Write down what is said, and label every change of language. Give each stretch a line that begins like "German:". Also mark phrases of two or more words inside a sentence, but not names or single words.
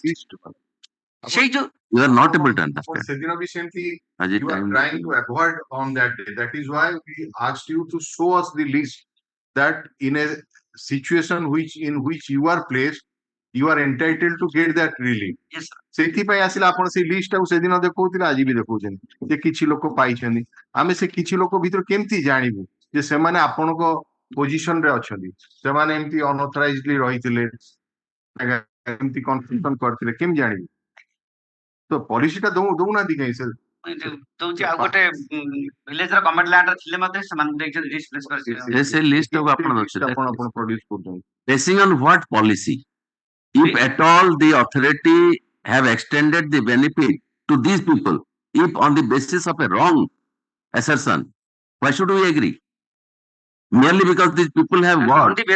English: You are not able to understand. You are trying to avoid on that day. That is why we asked you to show us the list that in a situation in which you are placed, you are entitled to get that relief. Yes, sir.
Odia: ସେଥିପାଇଁ ଆସିଲେ ଆପଣ ସେଇ ଲିଷ୍ଟ ଟାକୁ ସେଦିନ ଦେଖଉଥିଲେ, ଆଜି ବି ଦେଖଉଛନ୍ତି ଯେ କିଛି ଲୋକ ପାଇଛନ୍ତି। ଆମେ ସେ କିଛି ଲୋକ ଭିତରୁ କେମିତି ଜାଣିବୁ ଯେ ସେମାନେ ଆପଣଙ୍କ ପୋଜିସନ ରେ ଅଛନ୍ତି, ସେମାନେ ଏମିତି ଅନଅଥରାଇଜଡଲି ରହିଥିଲେ, ଏମିତି କନଫ୍ୟୁଜନ କରିଥିଲେ, କେମିତି ଜାଣିବୁ? ତ ପଲିସିଟା ଦଉନାହାନ୍ତି କାହିଁ ସାର୍? ଦଉଛି ଆଉ ଗୋଟେ ଭିଲେଜ ର
English: government land
Odia: ଥିଲେ ମଧ୍ୟ ସେମାନେ ଦେଇଛନ୍ତି displace କରିଛି। ସେ list ଟାକୁ ଆପଣ list ରଖିଲେ। ଆପଣ produce କରୁଛନ୍ତି।
English: Basing on what policy? If at all the authority have extended the benefit to these people, if on the basis of a wrong assertion, why should we agree? Merely because these people have On what? the basis